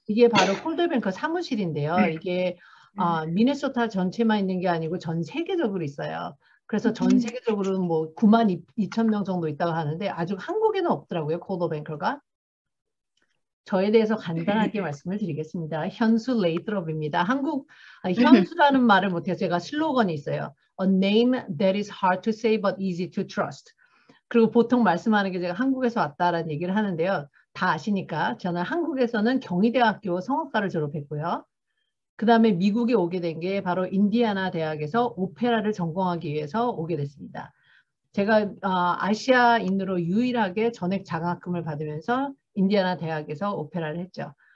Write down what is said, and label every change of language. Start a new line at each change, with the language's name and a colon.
Korean: 이게 바로 콜더뱅크 사무실인데요. 이게 미네소타 전체만 있는 게 아니고 전 세계적으로 있어요. 그래서 전 세계적으로 뭐 9만 2천 명 정도 있다고 하는데 아직 한국에는 없더라고요. 콜더뱅크가. 저에 대해서 간단하게 말씀을 드리겠습니다. 현수 레이트럽입니다. 현수라는 말을 못해요. 제가 슬로건이 있어요.
English: A name that is hard to say but easy to trust.
Korean: 그리고 보통 말씀하는 게 제가 한국에서 왔다라는 얘기를 하는데요. 다 아시니까 저는 한국에서는 경희대학교 성악과를 졸업했고요. 그 다음에 미국에 오게 된 게 바로 인디애나 대학에서 오페라를 전공하기 위해서 오게 됐습니다. 제가 아시아인으로 유일하게 전액 장학금을 받으면서 인디애나 대학에서 오페라를 했죠.